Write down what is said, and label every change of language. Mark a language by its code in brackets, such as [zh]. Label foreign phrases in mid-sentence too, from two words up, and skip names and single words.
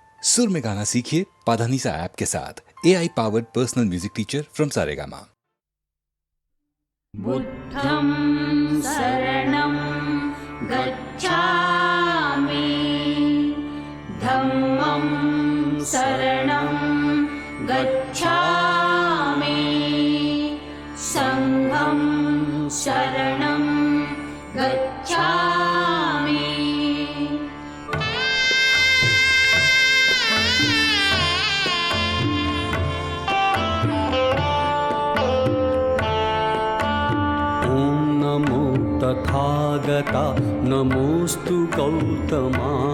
[hi] सुर में गाना सीखिए पाधानीसा ऐप के साथ। [en] AI powered personal music teacher from [hi] सारेगामा। [pi] बुद्धं शरणं गच्छामि, धम्मं शरणं गच्छामि, संघं शरणं गच्छामि। तथागता नमोस्तु गौतमा।